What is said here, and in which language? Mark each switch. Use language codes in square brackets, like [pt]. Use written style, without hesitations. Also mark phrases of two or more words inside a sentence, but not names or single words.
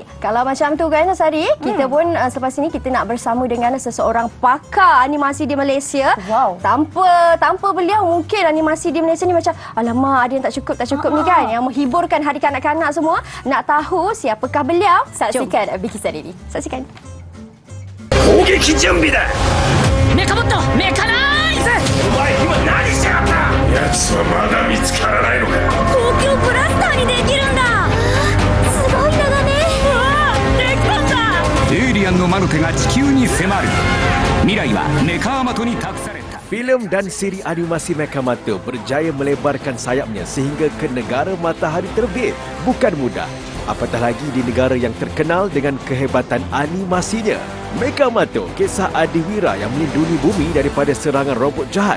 [ms] Kalau macam tu kan Sari, kita pun selepas ini kita nak bersama dengan seseorang pakar animasi di Malaysia. Wow. Tanpa beliau mungkin animasi di Malaysia ni macam alamak ada yang tak cukup ni kan, yang menghiburkan hari kanak-kanak semua. Nak tahu siapakah beliau? Saksikan Bikisan ini. Saksikan. [ja] 攻撃準備だ。メカボットメカナイズお前今何しやがった。奴はまだ見つからないのか。公共ブラスターにできるんだ。すごいのだね。うわー、できたんだ。エイリアンの魔の手が地球に迫る。未来はメカアマトに託された。 [ms] Filem dan siri animasi Mekamato berjaya melebarkan sayapnya sehingga ke negara matahari terbit. Bukan mudah. Apatah lagi di negara yang terkenal dengan kehebatan animasinya. Mekamato, kisah adiwira yang melindungi bumi daripada serangan robot jahat.